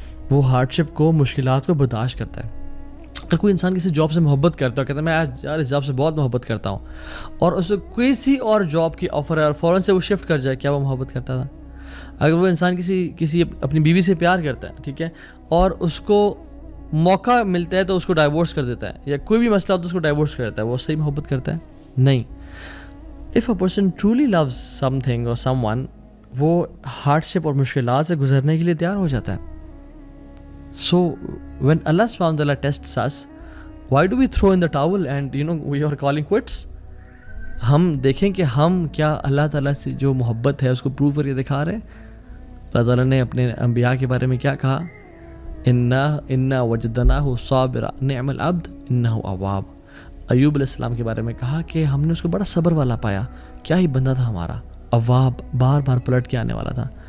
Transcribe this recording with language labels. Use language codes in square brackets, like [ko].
[ur] وہ ہارڈ شپ کو، مشکلات کو برداشت کرتا ہے. اگر کوئی انسان کسی جاب سے محبت کرتا ہے، کہتا ہے میں یار اس جاب سے بہت محبت کرتا ہوں، اور اس کو کسی اور جاب کی آفر ہے اور فوراً سے وہ شفٹ کر جائے، کیا وہ محبت کرتا تھا؟ اگر وہ انسان کسی اپنی بیوی سے پیار کرتا ہے، ٹھیک ہے، اور اس کو موقع ملتا ہے تو اس کو ڈائیورس کر دیتا ہے، یا کوئی بھی مسئلہ ہوتا ہے اس کو ڈائیورس کر دیتا ہے، وہ صحیح محبت کرتا ہے؟ نہیں. [en] If a person truly loves something or someone, [ur] وہ ہارڈ شپ اور مشکلات سے گزرنے کے لیے تیار ہو جاتا ہے. [en] So when Allah subhanahu wa ta'ala tests us, why do we throw in the towel and we are calling quits? [ur] ہم دیکھیں کہ ہم کیا اللہ تعالیٰ سے جو محبت ہے اس کو پروو کر کے دکھا رہے ہیں. اللہ تعالیٰ نے اپنے انبیاء کے بارے میں کیا کہا؟ [ar] انا وجدناہ صابرا نعم العبد انہ اواب. [ur] ایوب علیہ السلام کے بارے میں کہا کہ ہم نے اس کو بڑا صبر والا پایا, کیا ہی بندہ تھا ہمارا, اواب, بار بار پلٹ کے آنے والا تھا.